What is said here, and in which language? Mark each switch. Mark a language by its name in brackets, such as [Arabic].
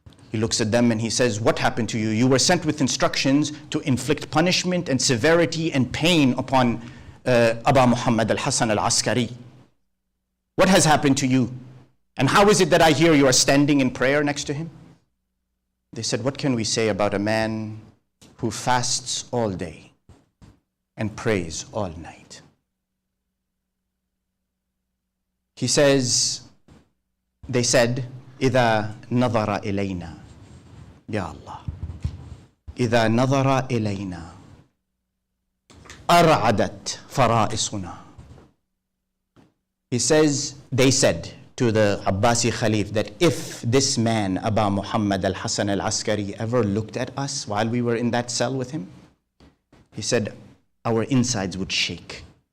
[English] He looks at them and he says, what happened to you? You were sent with instructions to inflict punishment and severity and pain upon Aba Muhammad al-Hasan al-Askari. What has happened to you? And how is it that I hear you are standing in prayer next to him? They said, what can we say about a man who fasts all day and prays all night? He says, they said, [Arabic] إِذَا نَظَرَ إِلَيْنَا Ya Allah, إِذَا نَظَرَ إِلَيْنَا أَرْعَدَتْ فَرَائِصُنَا. [English] He says, they said to the Abbasi Khalif that if this man, Aba Muhammad al-Hasan al-Askari, ever looked at us while we were in that cell with him, he said, our insides would shake.